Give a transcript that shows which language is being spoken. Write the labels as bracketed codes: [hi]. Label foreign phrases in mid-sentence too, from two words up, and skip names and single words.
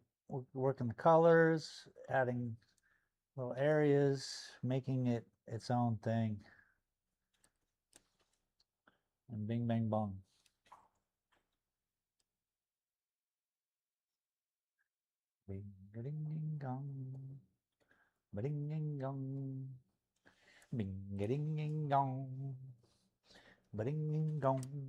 [en] We're working the colors, adding little areas, making it its own thing. And bing, bang, bong. Bing, ding, ding, dong. Ba-ding, ding, dong. Bing, ding, ding, dong. Ba-ding, ding, dong.